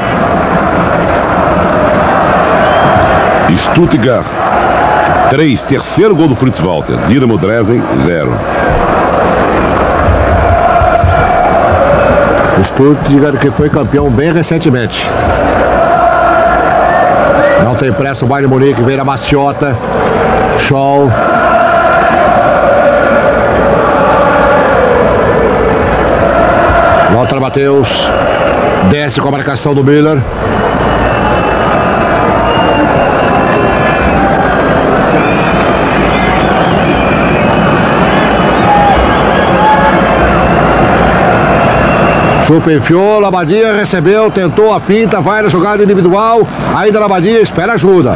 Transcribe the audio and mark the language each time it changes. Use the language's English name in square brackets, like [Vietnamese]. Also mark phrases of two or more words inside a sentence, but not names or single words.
[Portuguese] Stuttgart 3, terceiro gol do Fritz Walter. Dinamo Dresden 0. O Stuttgart que foi campeão bem recentemente. Não tem pressa o Bayern de Munique, vem a maciota. Scholl. Lothar Matthäus. Desce com a marcação do Miller. Chupa enfiou, Labadia recebeu, tentou a finta, vai na jogada individual, ainda Labadia, espera ajuda.